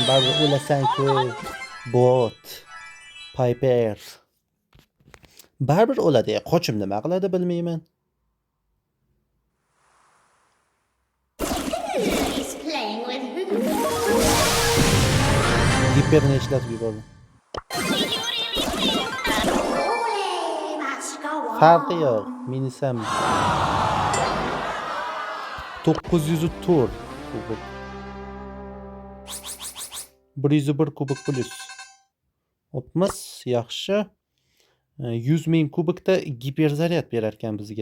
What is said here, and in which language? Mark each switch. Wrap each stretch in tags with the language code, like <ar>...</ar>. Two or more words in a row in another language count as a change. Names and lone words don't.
<uz>Baribir o'lasan-ku. Bot. Piper. Baribir o'ladi. Qochim nima qiladi bilmayman.</uz> <en>He's playing with who?</en> <uz>Giperni ishlatib yubordim.</uz> <en>Ole must go on.</en> <uz>Farqi yo'q. Minisam 904 kubok. 101 kubok plus. Hopmiz, yaxshi. 100,000 kubokda giperzaryad berar ekan bizga.</uz>